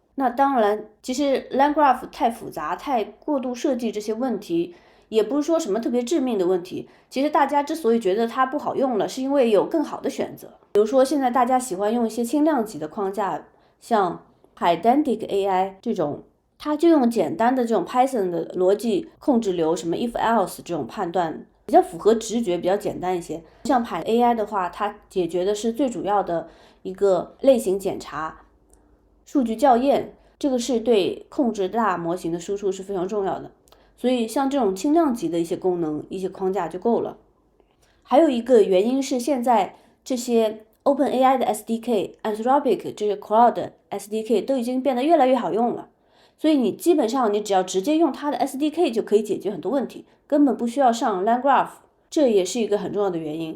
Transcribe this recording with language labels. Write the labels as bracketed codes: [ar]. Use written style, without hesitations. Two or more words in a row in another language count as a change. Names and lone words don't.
[zh] 那當然，其實 LangGraph 太複雜、太過度設計這些問題，也不是說什麼特別致命的問題。其實大家之所以覺得它不好用了，是因為有更好的選擇。比如說，現在大家喜歡用一些輕量級的框架，像 Pydantic AI 這種，它就用簡單的這種 Python 的邏輯控制流，什麼 [en] if else [zh] 這種判斷，比較符合直覺，比較簡單一些。像 PyAI 的話，它解決的是最主要的一個類型檢查。數據校驗，這個是對控制大模型的輸出是非常重要的，所以像這種輕量級的一些功能、一些框架就夠了。還有一個原因是現在這些 OpenAI 的 SDK、Anthropic 這些 Cloud SDK 都已經變得越來越好用了，所以你基本上你只要直接用它的 SDK 就可以解決很多問題，根本不需要上 LangGraph， 這也是一個很重要的原因。